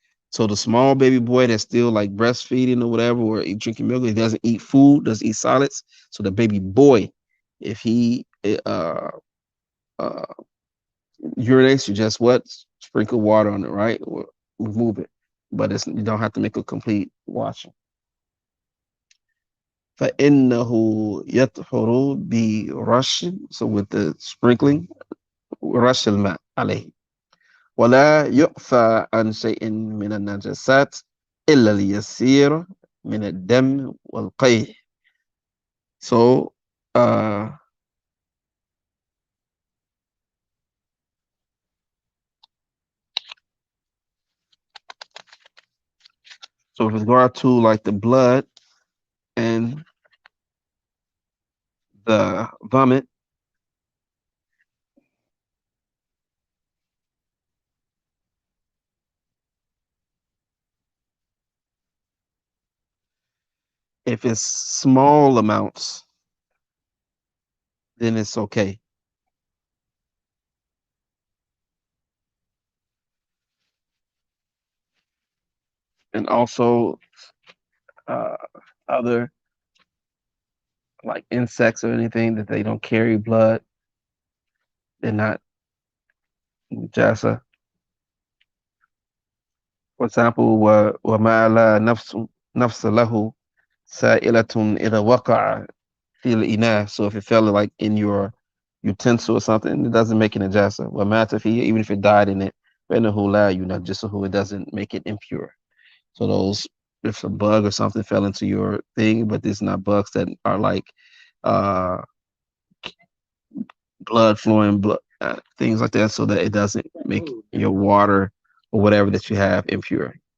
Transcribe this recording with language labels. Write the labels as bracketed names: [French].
[English] So the small baby boy that's still like breastfeeding or whatever, or drinking milk, he doesn't eat food, doesn't eat solids. So the baby boy, if he uh, urinates, you just what? Sprinkle water on it, right? Or remove it. But you don't have to make a complete washing. [Arabic] فإنه يطهر برش, [English] so with the sprinkling, [Arabic] رش الماء عليه. ولا يعفى عن شيء من النجاسات إلا اليسير من الدم والقيح. [English] So so with regard to like the blood and the vomit, if it's small amounts, then it's okay. And also uh, other like insects or anything that they don't carry blood, they're not najasa. For example, [Arabic] وما لا نفس له سائلة إذا وقع في الإناء. [English] So if it fell like in your utensil or something, it doesn't make it najasa. [Arabic] ومات فيه, [English] even if it died in it, [Arabic] فإنه لا ينجسه, [English] it doesn't make it impure. So those, if a bug or something fell into your thing, but it's not bugs that are like uh blood flowing, blood things like that, so that it doesn't make your water or whatever that you have impure.